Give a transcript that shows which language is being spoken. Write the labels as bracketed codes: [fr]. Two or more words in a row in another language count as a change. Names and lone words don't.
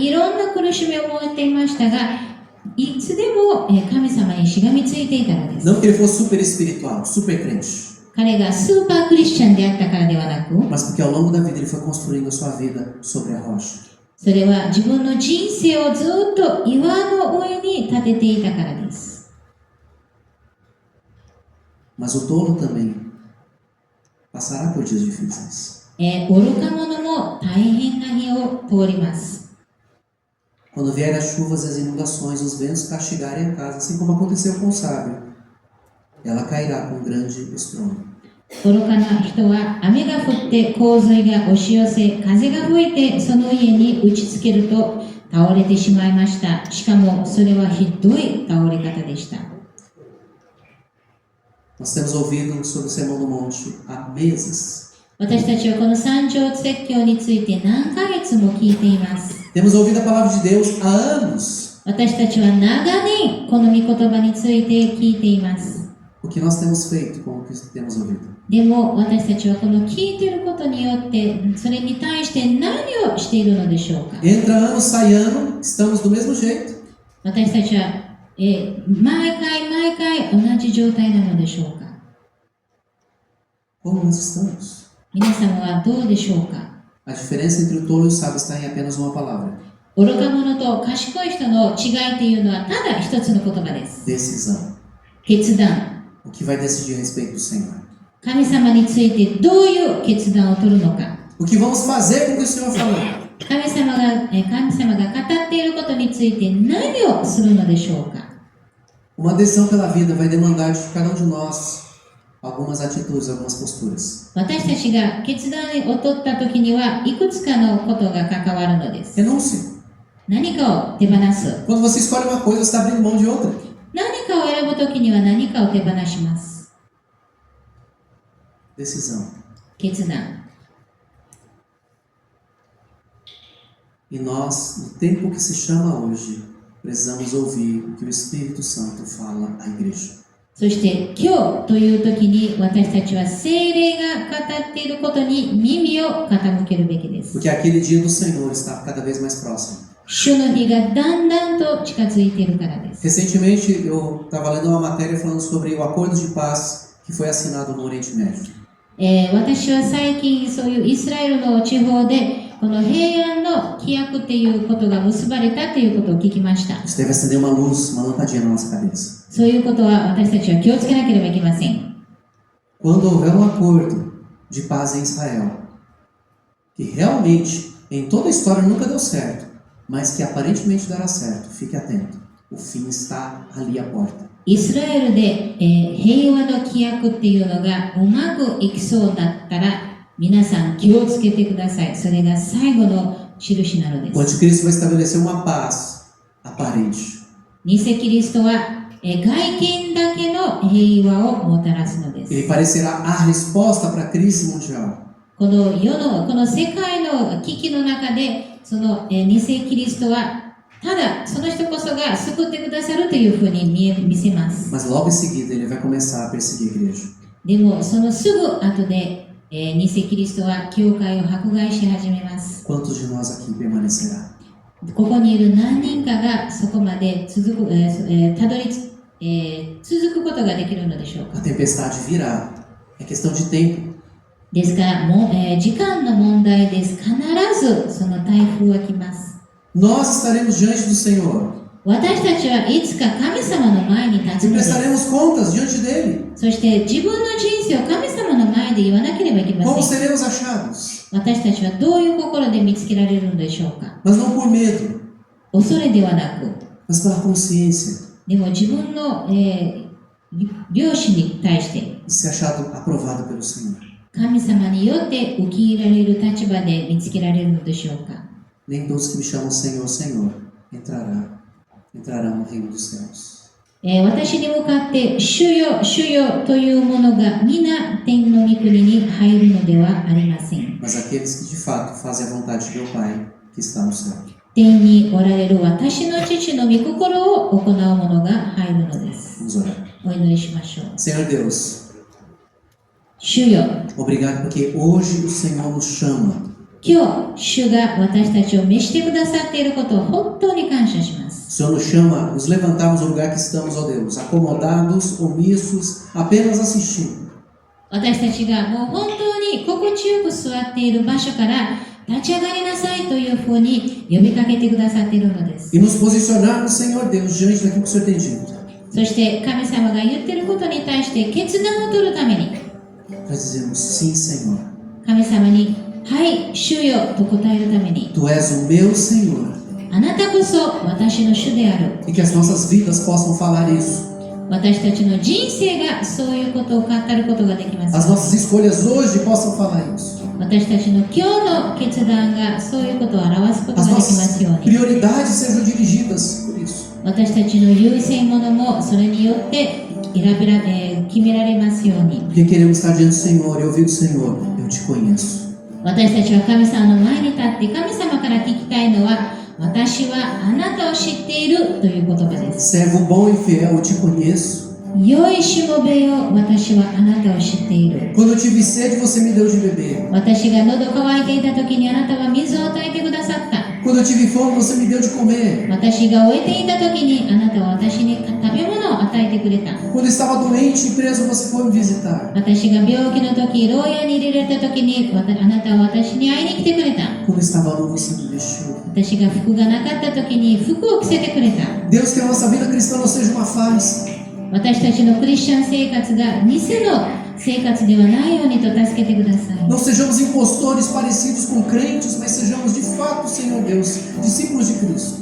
[ja] いろんな苦しみを持っていましたが、いつでも神様にしがみついていたのです。 [pt] Não que ele fosse super espiritual, super crente, [ja] 彼がスーパークリスチャンであったからではなく、 [pt] mas porque ao longo da vida ele foi construindo a sua vida sobre a rocha. [ja] それは自分の人生をずっと岩の上に立てていたからです。 [pt] Mas o tolo também passará por dias difíceis. [ja] 愚か者も大変な日を通ります。 [pt] Quando vierem as chuvas e as inundações, os ventos castigarem a casa, assim como aconteceu com o sábio, ela cairá com grande estrondo. [ja] 愚かな人は雨が降って洪水が押し寄せ、風が吹いてその家に打ちつけると倒れてしまいました。しかもそれはひどい倒れ方でした。 [pt] Nós temos ouvido sobre o Sermão do Monte há meses. [ja] 私たちはこの三条説教について何ヶ月も聞いています。 [pt] Temos ouvido a palavra de Deus há anos. [ja] 私たちは長年この御言葉について聞いています。 [pt] O que nós temos feito com o que temos ouvido? [ja] でも私たちはこの聞いていることによってそれに対して何をしているのでしょうか。 [pt] Entra ano, sai ano, estamos do mesmo jeito. [ja] 私たちは、毎回同じ状態なのでしょうか。 [pt] Como nós estamos? [ja] 皆様はどうでしょうか。 [pt] A diferença entre o tolo e o sábio está em apenas uma palavra: [ja] 愚か者と賢い人の違いというのはただ一つの言葉です。 [pt] decisão. [ja] 決断。 [pt] O que vai decidir a respeito do Senhor? [ja] 神様についてどういう決断を取るのか、 [pt] O que vamos fazer com o que o Senhor falou? [ja] 神様が語っていることについて何をするのでしょうか。 [pt] Uma decisão pela vida vai demandar de cada um de nós algumas atitudes, algumas posturas. [ja] 私たちが決断を取った時にはいくつかのことが関わるのです。 [pt] Renúncia. [ja] 何かを手放す。 [pt] Quando você escolhe uma coisa, você está abrindo mão de outra. [ja] 何かを選ぶ時には何かを手放します。 [pt] Decisão. [ja] 決断。 [pt] E nós, no tempo que se chama hoje, precisamos ouvir o que o Espírito Santo fala à igreja. [ja] そして今日という時に私たちは聖霊が語っていることに耳を傾けるべきです。 [pt] Porque aquele dia do Senhor está cada vez mais próximo. [ja] 主の日がだんだんと近づいているからです。 [pt] Recentemente, eu estava lendo uma matéria falando sobre o acordo de paz que foi assinado no Oriente Médio. [ja] 私は最近そういうイスラエルの地方でこの平安の規約っていうことが結ばれたということを聞きました。 [pt] Isso deve acender uma luz, uma lampadinha na nossa cabeça. [ja] そういうことは私たちは気をつけなければいけません。 [pt] Quando houver um acordo de paz em Israel, que realmente em toda a história nunca deu certo, mas que aparentemente dará certo, fique atento. O fim está ali à porta. [ja] イスラエルで、平和の規約っていうのがうまくいきそうだったら皆さん気をつけてください。それが最後の印なので [pt] O [ja] す。 [pt] anticristo vai estabelecer uma paz aparente. [ja] 偽キリストは、外見だけの平和をもたらすのです。 [pt] Ele parecerá a resposta para a crise mundial. [ja] この世界の危機の中でその、偽キリストはただその人こそが救ってくださるというふうに見せます。 [pt] Mas logo em seguida ele vai começar a perseguir a igreja. [ja] でもそのすぐ後で、偽キリストは教会を迫害し始めます。 [pt] Quantos de nós aqui permanecerá? [ja] ここにいる何人かがそこまで続くことができるのでしょうか。 [pt] A tempestade virá. É questão de tempo. [ja] ですから時間の問題です。必ずその台風は来ます。 [pt] Nós estaremos diante do Senhor [ja] 私たちはいつか神様の前に立つ [pt] e [ja] のです。 [pt] prestaremos contas diante dele. [ja] そして自分の人生を神様の前で言わなければいけま [pt] Como [ja] せん。 [pt] seremos achados? [ja] 私たちはどういう心で見つけられるのでしょうか。 [pt] Mas não por medo, [ja] 恐れではなく、 [pt] mas pela consciência [ja] でも自分の、良心に対して [pt] de ser achado aprovado pelo Senhor. [ja] 神様によって受け入れられる立場で見つけられるのでしょうか。 [pt] Nem todos que me chamam Senhor, Senhor entrarão no reino dos céus. [ja] 私に向かって主よ主よというものが皆天の御国に入るのではありません。 [pt] Mas aqueles que de fato fazem a vontade de meu Pai que está no céu. [ja] 天におられる私の父の御心を行う者が入るのです。 [pt] Vamos orar. [ja] お祈りしましょう。 [pt] Senhor Deus, [ja] 主よ、 [pt] obrigado porque hoje o Senhor nos chama [ja] 今日主が私たちを召してくださっていることを本当に感謝します。 [pt] O Senhor nos chama, nos levantarmos do lugar que estamos, ó Deus, acomodados, omissos, apenas assistindo. [ja] 私たちがもう本当に心地よく座っている場所から立ち上がりなさいというふうに呼びかけてくださっているのです。 [pt] E nos posicionarmos, Senhor Deus, diante daquilo que o Senhor tem dito. [ja] そして神様が言っていることに対して決断を取るために [pt] Para dizermos sim, Senhor. [ja] 神様にはい主よと答えるために [pt] Tu és o meu Senhor. [ja] あなたこそ私の主である。 [pt] E que as nossas vidas possam falar isso. [ja] 私たちの人生がそういうことを語ることができます。 [pt] As nossas escolhas hoje possam falar isso. [ja] 私たちの今日の決断がそういうことを表すことが [pt] As [ja] できます [pt] nossas [ja] ように。 [pt] prioridades sejam dirigidas por isso. [ja] 私たちの優先ものもそれによって決められますように。 [pt] Porque queremos estar diante do Senhor e ouvir do Senhor. Eu te conheço. [ja] 私たちは神様の前に立って神様から聞きたいのは私はあなたを知っているという言葉です。 [pt] Servo bom e fiel, eu te conheço. [ja] 良いしもべよ、私はあなたを知っている。 [pt] Quando eu tive sede, você me deu de beber. [ja] 私が喉乾いていた時にあなたは水を与えてくださった。 [pt] Quando eu tive fome, você me deu de comer. [ja] 私が飢えていた時にあなたは私に食べ物を与えてくれた。 [pt] Quando eu estava doente e preso, você foi me visitar. [ja] 私が病気の時、牢屋に入れられた時にあなたは私に会いに来てくれた。 [pt] Quando eu estava nu, você me vestiu. [ja] 私が服がなかった時に服を着せてくれた。 [pt] Deus, que a nossa vida cristã não seja uma farsa. [ja] 私たちのクリスチャン生活が偽の生活ではないようにと助けてください。 [pt] Não sejamos impostores parecidos com crentes, mas sejamos de fato, Senhor Deus, discípulos de Cristo.